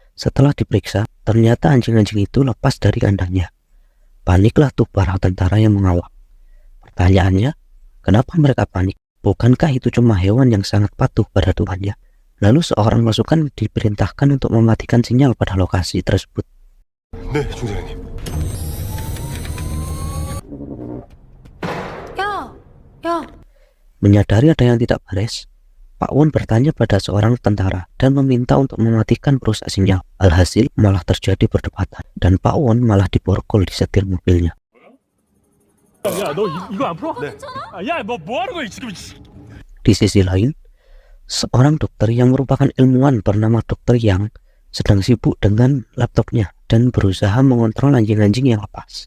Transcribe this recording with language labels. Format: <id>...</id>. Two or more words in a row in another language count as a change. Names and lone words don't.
<id>Setelah diperiksa, ternyata anjing-anjing itu lepas dari kandangnya. Paniklah tuh para tentara yang mengawal. Pertanyaannya, kenapa mereka panik? Bukankah itu cuma hewan yang sangat patuh pada tuannya? Lalu seorang pasukan diperintahkan untuk mematikan sinyal pada lokasi tersebut.</id> <ko>네, 중대장님. 야.</ko> <id>Menyadari ada yang tidak beres, Pak Won bertanya pada seorang tentara dan meminta untuk mematikan perusak sinyal. Alhasil malah terjadi perdebatan dan Pak Won malah diborgol di setir mobilnya.</id> <ko>야, 너 이거 안 풀어? 네. 야, 뭐 하는 거야 지금?</ko> <id>Di sisi lain, seorang dokter yang merupakan ilmuwan bernama Dr. Yang sedang sibuk dengan laptopnya dan berusaha mengontrol anjing-anjing yang lepas.</id>